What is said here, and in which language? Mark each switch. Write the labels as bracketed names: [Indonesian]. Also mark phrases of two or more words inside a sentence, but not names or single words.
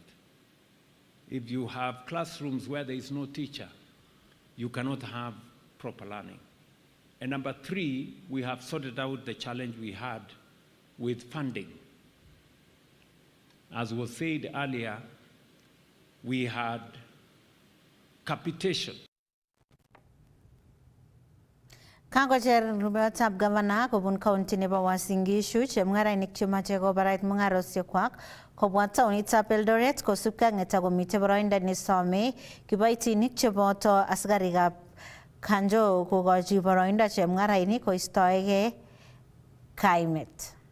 [English] If you have classrooms where there is no teacher, you cannot have proper learning. And number 3, we have sorted out the challenge we had with funding. As was said earlier, we had capitation. [Kalenjin] Kangocher rubeotab gavana kobun county nebo Uasin Gishu chemung'arainik chemache kobarait mung'arosiekwak kobwa taonitab Eldoret kosubkei ak netakomite boroindo nesome kiboitinik cheboto asikarikab kanjo kokochi boroindo chemung'arainik koistoegei kaimet.